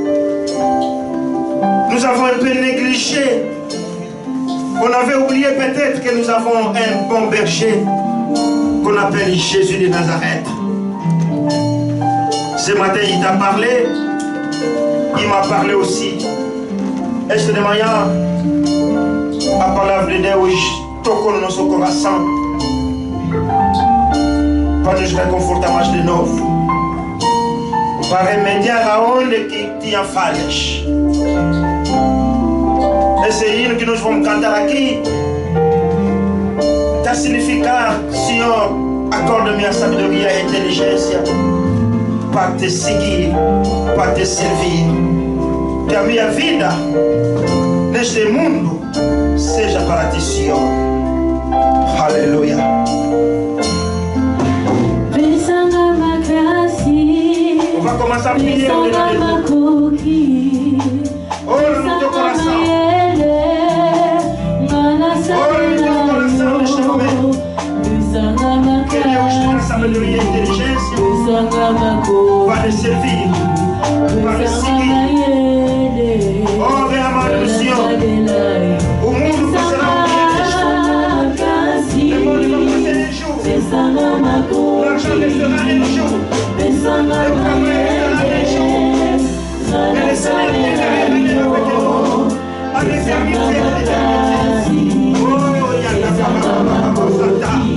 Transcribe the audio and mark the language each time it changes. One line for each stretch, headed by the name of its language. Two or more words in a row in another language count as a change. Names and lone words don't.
French: Nous avons un peu négligé. On avait oublié peut-être que nous avons un bon berger qu'on appelle Jésus de Nazareth. Ce matin, il t'a parlé. Il m'a parlé aussi.
Portuguese: Este de manhã, a palavra de Deus tocou no nosso coração para nos reconfortar mais de novo, para remediar aonde que tinha falhas. Esse hino que nós vamos cantar aqui está a significar, Senhor, acorda-me a sabedoria e a inteligência para te seguir, para te servir. Que a minha vida neste mundo seja para ti, Senhor. Aleluia.
French: On va commencer à prier au-delà de nous.
Portuguese: Ouvre no teu coração. Ouvre no teu coração neste momento. Que Deus tenha sabedoria e inteligência para te servir, para te seguir. Oh, vem amado do Senhor. O mundo passará um dia de chuva.
French: Le monde va passer des jours. L'argent restera des jours. Le travail restera des jours. Mais le Seigneur t'éternel avec nous. En éternité, en éternité. Oh, il y a la